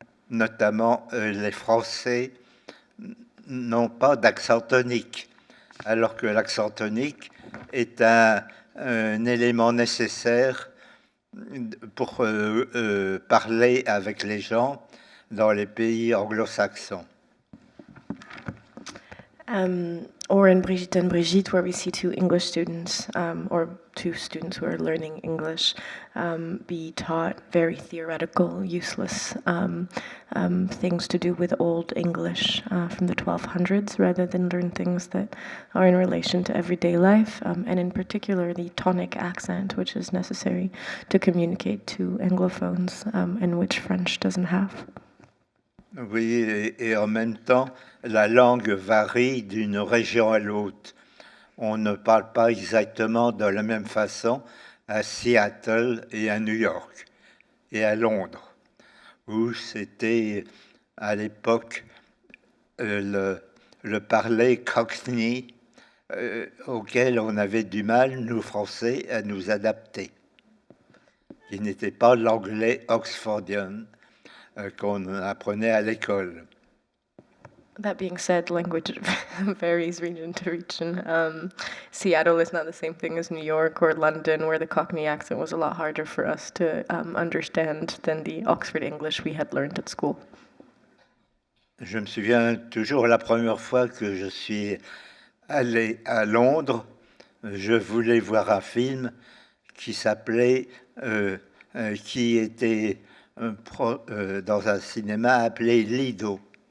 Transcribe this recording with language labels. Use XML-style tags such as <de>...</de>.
<fr>Notamment, les Français n'ont pas d'accent tonique, alors que l'accent tonique est un élément nécessaire pour parler avec les gens dans les pays anglo-saxons.</fr> <en>Or in Brigitte and Brigitte, where we see two English students, or two students who are learning English, be taught very theoretical, useless things to do with Old English from the 1200s, rather than learn things that are in relation to everyday life, and in particular the tonic accent, which is necessary to communicate to Anglophones, and which French doesn't have.</en> <fr>Oui, et en même temps, la langue varie d'une région à l'autre. On ne parle pas exactement de la même façon à Seattle et à New York et à Londres, où c'était à l'époque le parler cockney auquel on avait du mal, nous Français, à nous adapter, qui n'était pas l'anglais oxfordien qu'on apprenait à l'école.</fr> <en>That being said, language varies region to region. Seattle is not the same thing as New York or London, where the Cockney accent was a lot harder for us to understand than the Oxford English we had learned at school.</en> <fr>Je me souviens toujours la première fois que je suis allé à Londres, je voulais voir un film qui s'appelait, qui était dans un cinéma appelé Lido.</fr>